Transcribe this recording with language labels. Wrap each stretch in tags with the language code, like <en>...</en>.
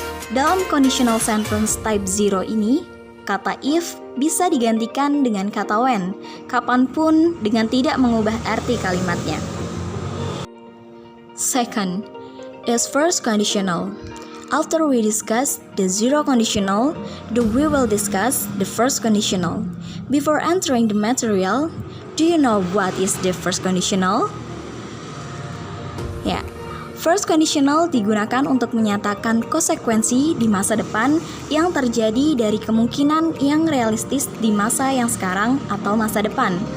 <id>Dalam conditional sentence type zero ini, kata if bisa digantikan dengan kata when, kapanpun dengan tidak mengubah arti kalimatnya.</id> <en>Second is first conditional. After we discuss the zero conditional, we will discuss the first conditional. Before entering the material, do you know what is the first conditional?</en> <id>Ya, first conditional digunakan untuk menyatakan konsekuensi di masa depan yang terjadi dari kemungkinan yang realistis di masa yang sekarang atau masa depan.</id>